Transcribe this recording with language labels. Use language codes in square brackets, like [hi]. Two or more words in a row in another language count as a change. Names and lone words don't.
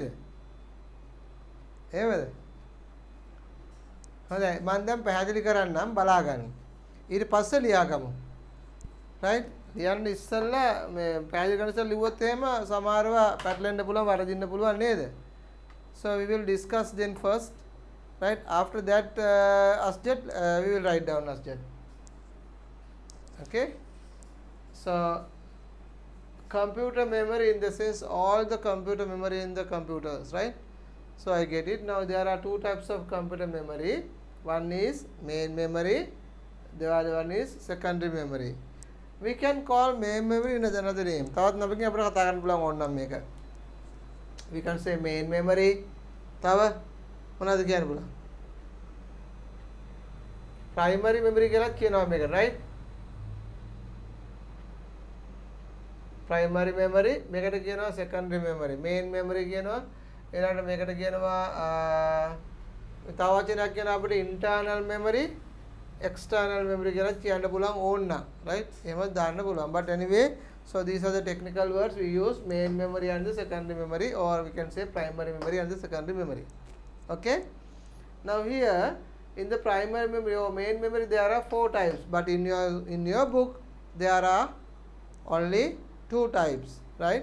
[si] එහෙමද? හොඳයි මම දැන් පැහැදිලි කරන්නම් බලා ගන්න. ඊට පස්සේ ලියාගමු. right? ලියන්න ඉස්සෙල්ලා මේ පැහැදිලි කරන ඉස්සෙල්ලා ලිව්වොත් එහෙම සමහරව පැටලෙන්න පුළුවන් වරදින්න පුළුවන් නේද? [en] So we will discuss then first. Right? After that Asjet we will write down Asjet. Okay? So computer memory in the sense all the computer memory in the computers, right? So I get it. Now there are two types of computer memory. One is main memory, the other one is secondary memory. We can call main memory in another name. [si] තවත් නමකින් අපිට කතා කරන්න පුළුවන් ඕනනම් මේක. [en] We can say main memory. [si] තව මොනවද කියන්න පුළුවන්? [en] primary memory [si] කියලා කියනවා මේක, right? [en] primary memory [si] මේකට කියනවා [en] secondary memory. main memory [si] කියනවා ඊළඟට මේකට කියනවා තව වචනයක් කියනවා අපිට [en] internal memory, external memory [si] කියලා කියන්න පුළුවන් ඕන්න, right? එහෙම දාන්න පුළුවන්. [en] But anyway, so these are the technical words we use: main memory and the secondary memory, or we can say primary memory and the secondary memory. Okay? Now here in the primary memory or main memory there are 4 types, but in your book there are only 2 types, right?